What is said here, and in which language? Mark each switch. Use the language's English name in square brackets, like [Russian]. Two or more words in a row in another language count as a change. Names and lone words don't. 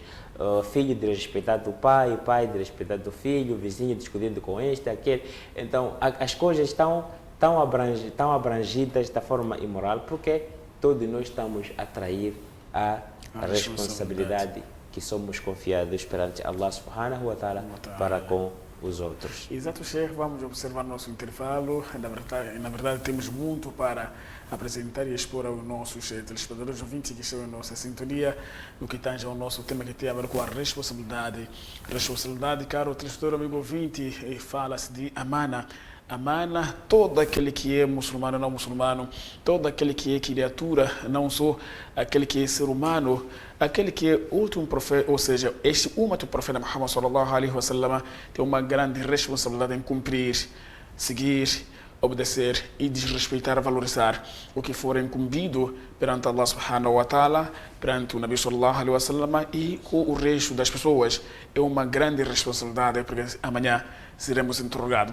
[Portuguese] Filho desrespeitado do pai, pai desrespeitado do filho, vizinho discutindo com este, aquele. Então, as coisas estão abrangidas da forma imoral porque todos nós estamos a trair a responsabilidade que somos confiados perante [Arabic] الله سبحانه وتعالى [Portuguese] para com os outros. Exato, Sheikh. Vamos observar nosso intervalo. Na verdade, temos muito para apresentar e expor aos nossos telespectadores ouvintes que estão em nossa sintonia no que tange ao nosso tema que tem a ver com a responsabilidade. Responsabilidade, caro telespectador, amigo ouvinte, fala-se de amana. Amana, todo aquele que é muçulmano, não muçulmano, todo aquele que é criatura, não só aquele que é ser humano, aquele que é último profeta, ou seja, este último profeta Muhammad [Arabic] صلى الله عليه وسلم [Portuguese] tem uma grande responsabilidade em cumprir, seguir, obedecer e desrespeitar, valorizar o que for incumbido perante [Arabic] الله سبحانه وتعالى, [Portuguese] perante o Nabi [Arabic] صلى الله عليه وسلم [Portuguese] e com o resto das pessoas. É uma grande responsabilidade, porque amanhã seremos interrogados.